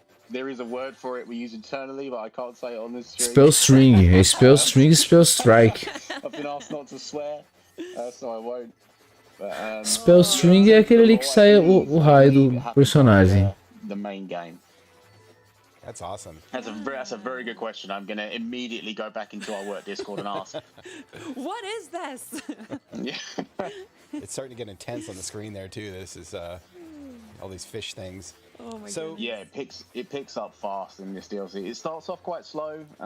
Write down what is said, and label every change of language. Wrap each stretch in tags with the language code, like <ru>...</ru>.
<en>There is a word for it we use internally, but I can't say it on this stream.</en> <pt>Spell string, é spell string, spell strike.</pt> <en>I've been asked not to swear, so I won't. But,</en> <pt>spell string é aquele ali que sai o raio do personagem.</pt> <en>The main game. That's awesome. That's a very good question. I'm gonna immediately go back into our work Discord and ask. What is this? Yeah. It's starting to get intense on the screen there too. This is all these fish things. Oh my God. Yeah, it picks up fast in this DLC. It starts off quite slow.</en>